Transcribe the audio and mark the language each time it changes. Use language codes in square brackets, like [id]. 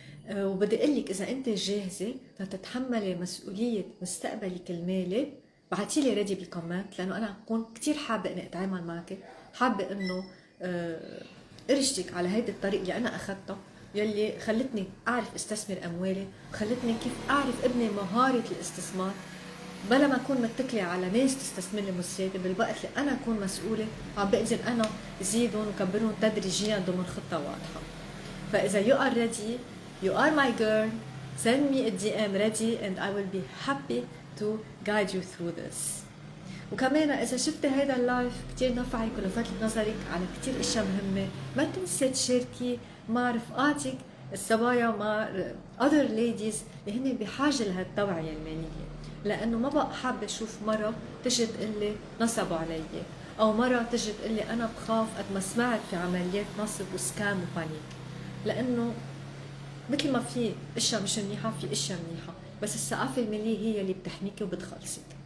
[ar] وبدي اقول لك اذا انت جاهزه لتتحملي مسؤوليه مستقبلك المالي، بعتي لي ريدي بالكومنت، لانه انا بكون كثير حابه اني اتعامل معك، حابه انه ارشدك على هيدي الطريق اللي انا اخذتها، يلي خلتني اعرف استثمر اموالي، وخلتني كيف اعرف ابني مهاره الاستثمار، بلا ما اكون متكله على ناس تستثمر لي مصرياتي، بالوقت اللي انا اكون مسؤوله عم بقدر انا زيدهم وكبرهم تدريجيا ضمن خطه واضحه. فاذا [en] you are ready, you are my girl, send me a DM ready and I will be happy to guide you through this. [ar] وكمان اذا شفتي هيدا اللايف كتير نفعك ولفت نظرك على كتير اشياء مهمه، ما تنسي تشاركي مع رفقاتك الصبايا، مع [en] other ladies [ar] اللي هن بحاجه لهالتوعيه الماليه، لانه ما بقى حابه اشوف مره تجي تقول لي نصبوا علي، او مره تجي تقول لي انا بخاف قد ما سمعت في عمليات نصب وسكام وبانيك، لانه مثل ما في اشياء مش منيحه في اشياء منيحه، بس الثقافه الماليه هي اللي بتحميك وبتخلصك.